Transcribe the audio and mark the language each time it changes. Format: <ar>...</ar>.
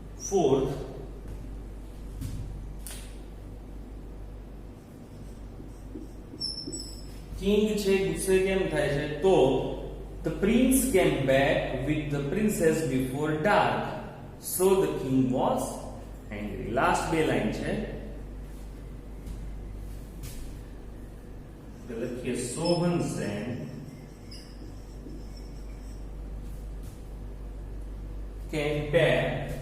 <gu>4th, king છે ગુસ્સે કેમ થાય છે?</gu> <en>તો the prince came back with the princess before dark, so the king was angry. Last 2 line છે.</en> <gu>લખીએ, સોહન સેન</gu> <en>came back</en>